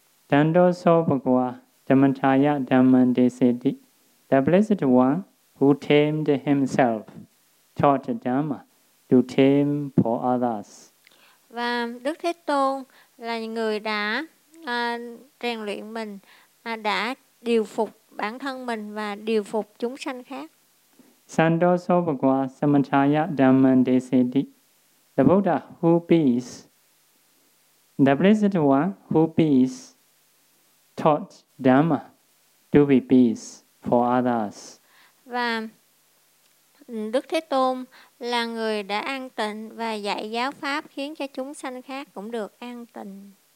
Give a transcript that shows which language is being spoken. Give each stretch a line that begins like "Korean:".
Pali: Dando Sobhagwa Dhammantaya Dhamman Desiti.
English: The Blessed One who tamed himself taught Dhamma to tame for others.
Vietnamese: Và Đức Thế Tôn là người đã rèn luyện mình, đã điều phục bản thân mình và điều phục chúng sanh khác.
Pali: Sando Sobhagwa Dhammantaya Dhamman Desiti.
English: The Buddha who peace, the Blessed One who peace, taught Dhamma to be peace for others.
Vietnamese: Và Đức Thế Tôn là người đã an tịnh và dạy giáo pháp khiến cho chúng sanh khác cũng được an tịnh.